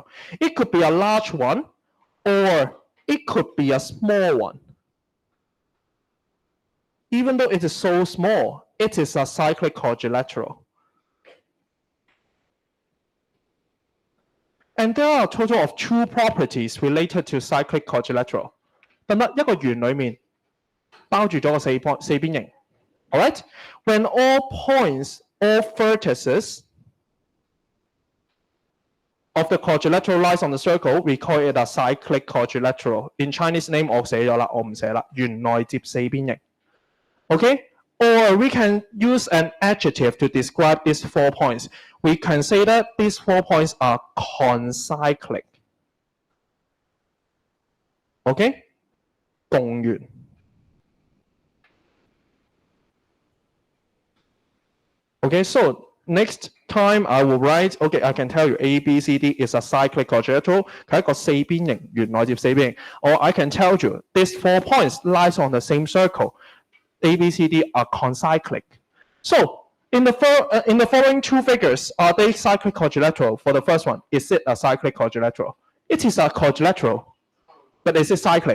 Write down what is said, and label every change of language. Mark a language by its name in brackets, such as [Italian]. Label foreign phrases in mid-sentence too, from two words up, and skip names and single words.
[English] It could be a large one or it could be a small one. Even though it is so small, it is a cyclic quadrilateral. And there are a total of 2 properties related to cyclic quadrilateral. [Cantonese] 得唔得？一個圓裡面包住咗個四邊形。Alright? [English] When all points, all vertices of the quadrilateral lies on the circle, we call it a cyclic quadrilateral. In Chinese name [Cantonese] 我寫咗啦，我唔寫啦，圓內接四邊形。Okay? [English] Or we can use an adjective to describe these 4 points. We can say that these 4 points are concyclic. Okay? 共圓。Okay, so next time I will write, okay, I can tell you A, B, C, D is a cyclic quadrilateral. [Cantonese] 佢係一個四邊形，圓內接四邊形。 [English] Or I can tell you these 4 points lies on the same circle. A, B, C, D are concyclic. So in the following 2 figures, are they cyclic quadrilateral? For the first one, is it a cyclic quadrilateral? It is a quadrilateral, but is it cyclic?